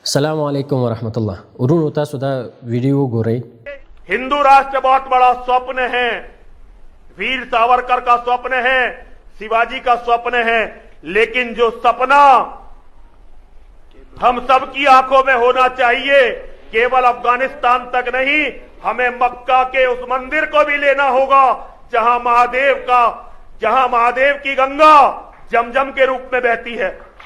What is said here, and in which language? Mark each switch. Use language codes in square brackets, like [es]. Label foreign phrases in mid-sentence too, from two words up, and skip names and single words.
[ar] السلام علیکم ورحمۃ اللہ [ps] ورونو تاسو دا ویڈیو ګورئ. [hi] हिंदू राष्ट्र बहुत बड़ा स्वप्न है, वीर सावरकर का स्वप्न है, शिवाजी का स्वप्न है, लेकिन जो सपना हम सब की आंखों में होना चाहिए, केवल अफगानिस्तान तक नहीं, हमें मक्का के उस मंदिर को भी लेना होगा जहां महादेव की गंगा जमजम के रूप में बहती है.